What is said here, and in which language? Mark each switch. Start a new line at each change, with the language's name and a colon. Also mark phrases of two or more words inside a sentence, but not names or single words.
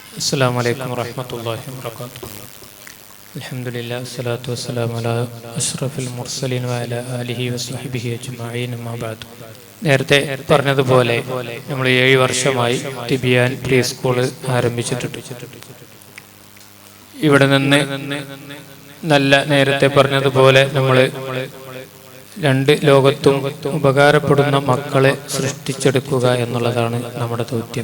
Arabic: السلام عليكم ورحمة الله وبركاته. الحمد لله والصلاة والسلام على أشرف المرسلين وعلى آله وصحبه أجمعين أما بعد.
Malayalam: നേരത്തെ പറഞ്ഞതുപോലെ നമ്മൾ 7 വർഷമായി തിബിയാൻ പ്രീ സ്കൂൾ ആരംഭിച്ചിട്ടുണ്ട്. ഇവിടെ നിന്ന് നല്ല നേരത്തെ പറഞ്ഞതുപോലെ നമ്മൾ രണ്ട് ലോകത്തും ഉപകാരപ്പെടുന്ന മക്കളെ സൃഷ്ടിച്ചെടുക്കുക എന്നുള്ളതാണ് നമ്മുടെ ദൗത്യം.